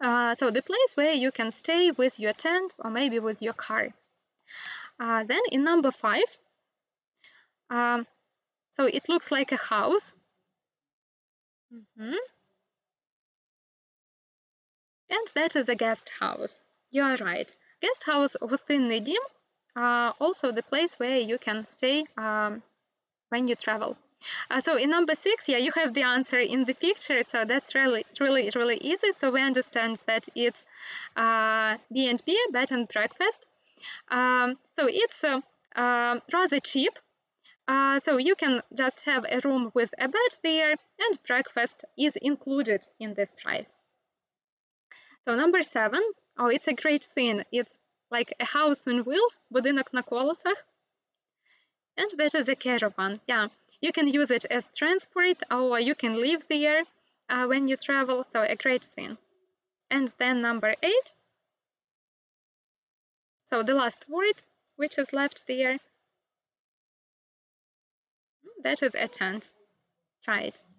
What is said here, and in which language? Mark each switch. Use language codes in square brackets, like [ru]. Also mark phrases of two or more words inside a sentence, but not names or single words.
[en] So the place where you can stay with your tent or maybe with your car. Then in number 5, so it looks like a house. And that is a guest house. You are right. Guest house, [uk] гостинний дім, [en] also the place where you can stay when you travel. So in number 6, yeah, you have the answer in the picture, so that's really easy. So we understand that it's B&B, bed and breakfast. So it's rather cheap. So you can just have a room with a bed there, and breakfast is included in this price. So number 7, oh, it's a great scene. It's like a house on wheels, [uk] будинок на колесах. [en] And that is a caravan, yeah. You can use it as transport, or you can live there when you travel, so a great scene. And then number 8, so the last word, which is left there, that is a tent, right.